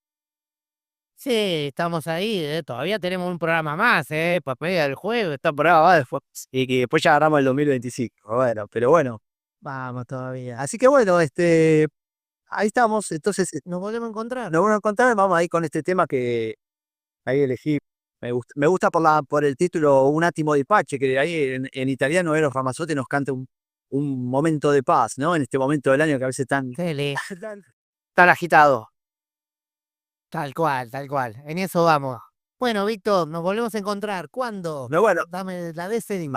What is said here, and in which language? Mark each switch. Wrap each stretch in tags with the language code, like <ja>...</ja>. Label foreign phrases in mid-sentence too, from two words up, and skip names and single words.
<es>Sí, estamos ahí, todavía tenemos un programa más, papel del juego, Este programa va después y que después ya agarramos el 2025. Bueno, pero bueno. vamos todavía. Así que bueno, ahí estamos. Entonces, Nos volvemos a encontrar. nos vamos a encontrar, vamos ahí con este tema que ahí elegí. Me gusta por el título Un attimo di pace, que ahí en italiano Eros Ramazzotti nos canta un momento de paz, ¿no? En este momento del año que a veces tan, Tele, tan, tan agitado. tal cual, tal cual. En eso vamos. Bueno, Víctor, nos volvemos a encontrar. ¿Cuándo? Pero bueno, Dame la décima.</es>